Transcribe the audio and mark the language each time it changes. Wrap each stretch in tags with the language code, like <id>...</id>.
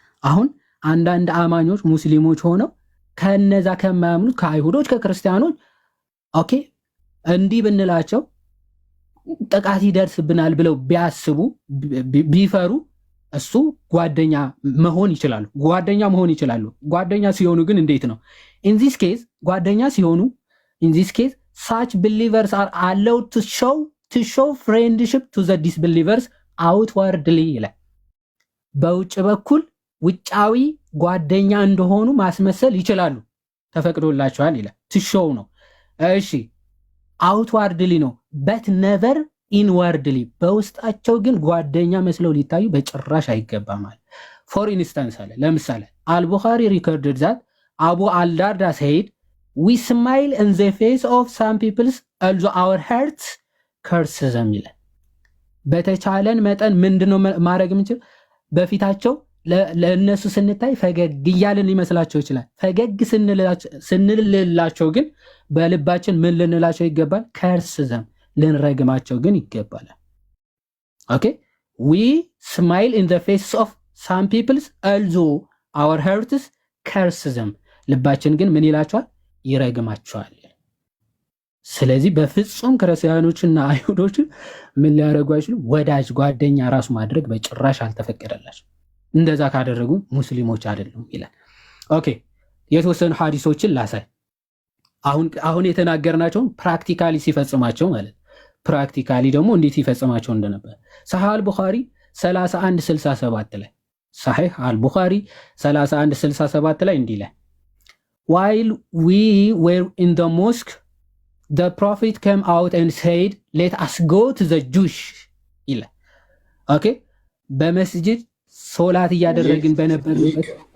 <am>አሁን አንዳንድ አማኞች ሙስሊሞች ሆነው ከነዛ ከማያምኑት ከአይሁዶች ከክርስቲያኖች ኦኬ እንዲህ ብንላቸው ጥቃት ይደርስብናል ብለው ቢያስቡ ቢፈሩ እሱ ጓደኛ መሆን ይችላሉ። ጓደኛ ሲሆኑ ግን እንዴት ነው?</am> <en>in this case</en> <am>ጓደኛ ሲሆኑ</am> <en>in this case such believers are allowed to show friendship to the disbelievers outwardly</en> <am>ይላል። በውጭ በኩል ውጫዊ ጓደኛ እንደሆኑ ማስመሰል ይችላሉ፣ ተፈቅዶላቸዋል ይላል። to show ነው እሺ፣ outwardly ነው</am> <en>but never inwardly።</en> <am>በውስጣቸው ግን ጓደኛ መስለው ሊታዩ በጭራሽ አይገባም። for instance አለ ለምሳሌ አልቡኻሪ</am> <en>recorded that Abu al-Darda said we smile in the face of some people although our hearts curse them</en> <am>ይላል። በተቻለን መጠን ምንድነው ማድረግ የምንችል? በፊታቸው ለእነሱ ስንታይ ፈገግ እያልን ሊመስላቸው ይችላል። ፈገግ ስንልላቸው ግን በልባችን ምን ልንላቸው ይገባል?</am> <en>ከርስ ዘም</en> <am>ልንረግማቸው ግን ይገባል።</am> <en>ኦኬ we smile in the faces of some people although our hearts curse them</en> <am>ልባችን ግን ምን ይላቸዋል? ይረግማቸዋል። ስለዚህ በፍጹም ክርስቲያኖችና አይሁዶችን ምን ሊያደርጉ አይችሉም? ወዳጅ ጓደኛ ራሱ ማድረግ በጭራሽ አልተፈቀደላቸው። እንደዛ ካደረጉ ሙስሊሞች አይደሉም ይላል። ኦኬ የተወሰኑ ሐዲሶችን ላሳይ። አሁን የተናገርናቸውን ፕራክቲካሊ ሲፈጽማቸው ማለት ፕራክቲካሊ ደግሞ እንዴት ይፈጽማቸው እንደነበር ሰሒህ አልቡኻሪ 3167 ላይ ሰሒህ አልቡኻሪ 3167 ላይ እንዲህ ይላል</am> <en>while we were in the mosque the prophet came out and said let us go to the Jews</en> <am>ይላል። ኦኬ በመስጂድ ሶላት እያደረግን በነበርበት</am>